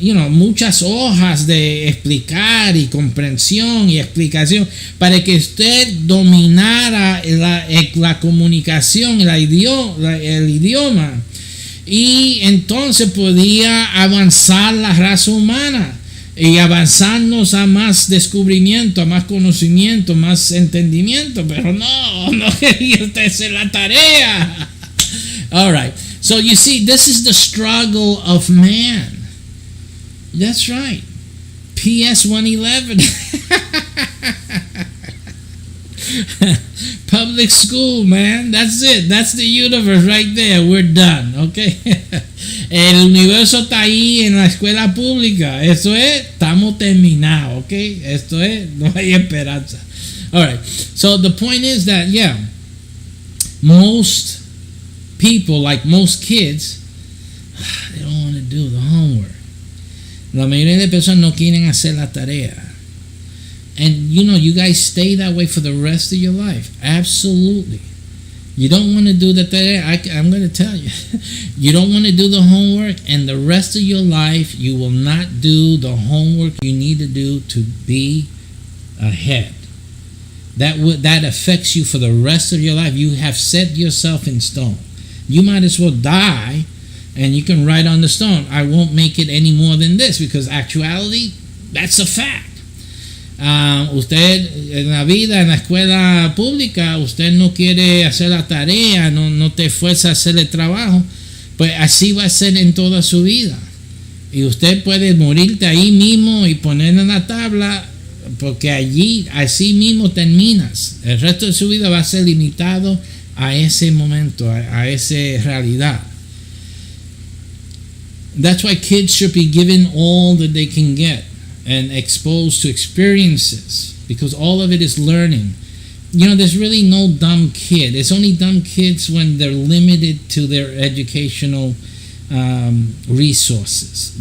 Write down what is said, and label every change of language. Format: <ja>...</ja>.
<es>muchas hojas de explicar y comprensión y explicación para que usted dominara la comunicación, el idioma, y entonces podía avanzar la raza humana y avanzarnos a más descubrimiento, a más conocimiento, más entendimiento, pero no quería usted hacer la tarea.</es> <en>All right. So you see, this is the struggle of man. That's right. PS 111. Public school, man. That's it. That's the universe right there. We're done. Okay.</en> <es>El universo está ahí en la escuela pública. Eso es, estamos terminados. Okay. Esto es, no hay esperanza.</es> <en>All right. So the point is that, most people, like most kids, they don't want to do the homework.</en> <es>La mayoría de personas no quieren hacer la tarea.</es> <en>And you guys stay that way for the rest of your life. Absolutely. You don't want to do the tarea. I'm going to tell you. You don't want to do the homework, and the rest of your life you will not do the homework you need to do to be ahead. That affects you for the rest of your life. You have set yourself in stone. You might as well die, and you can write on the stone, I won't make it any more than this, because actuality, that's a fact.</en> <es>Usted en la vida, en la escuela pública, usted no quiere hacer la tarea, no te esfuerza a hacer el trabajo, pues así va a ser en toda su vida. Y usted puede morirte ahí mismo y poner en la tabla, porque así mismo terminas. El resto de su vida va a ser limitado a ese momento, a esa realidad.</es> <en>That's why kids should be given all that they can get and exposed to experiences, because all of it is learning. There's really no dumb kid. It's only dumb kids when they're limited to their educational resources.</en>